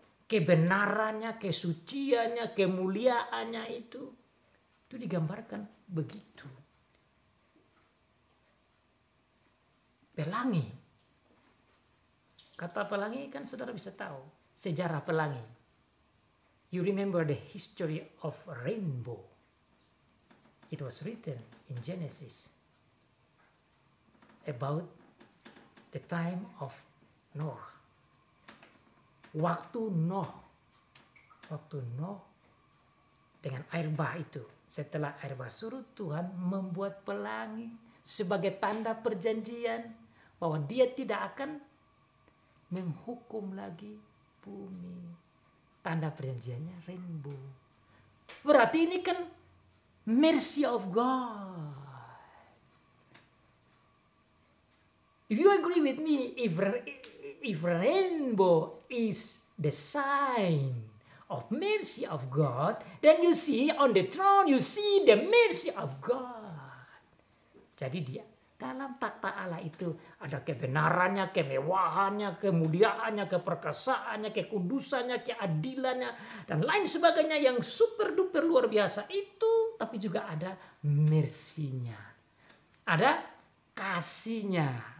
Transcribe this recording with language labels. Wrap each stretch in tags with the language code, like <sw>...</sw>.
<id>Kebenarannya, kesuciannya, kemuliaannya itu digambarkan begitu. Pelangi. Kata pelangi kan saudara bisa tahu sejarah pelangi.</id> <en>You remember the history of rainbow. It was written in Genesis about the time of Noah.</en> <id>Waktu Noah dengan air bah itu. Setelah air bah surut, Tuhan membuat pelangi sebagai tanda perjanjian bahwa dia tidak akan menghukum lagi bumi. Tanda perjanjiannya rainbow. Berarti ini kan</id> <en>mercy of God. If you agree with me, if rainbow is the sign of mercy of God, then you see on the throne, you see the mercy of God.</en> <id>Jadi dia dalam takhta Allah itu ada kebenarannya, kemewahannya, kemuliaannya, keperkasaannya, kekudusannya, keadilannya, dan lain sebagainya yang super duper luar biasa itu. Tapi juga ada mercy-nya, ada kasihnya.</id>